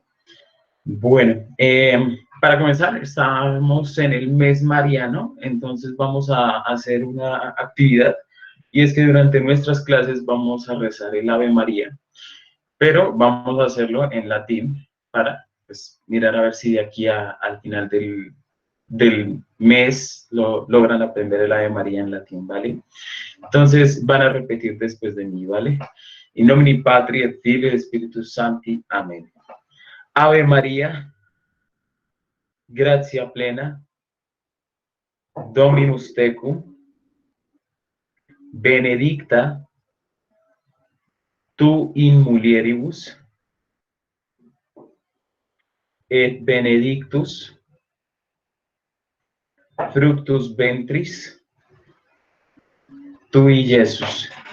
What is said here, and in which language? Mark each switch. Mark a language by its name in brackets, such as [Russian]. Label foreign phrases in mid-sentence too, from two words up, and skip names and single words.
[Spanish] Bueno, para comenzar, estamos en el mes mariano, entonces vamos a hacer una actividad y es que durante nuestras clases vamos a rezar el Ave María, pero vamos a hacerlo en latín para pues, mirar a ver si de aquí al final del mes logran aprender el Ave María en latín, ¿vale? Entonces van a repetir después de mí, ¿vale? [Latin] In nomine Patri et Filii et Spiritus Sancti. Amén. Ave María, gratia plena, Dominus tecum, benedicta tu in mulieribus, et benedictus fructus ventris tui, Iesus.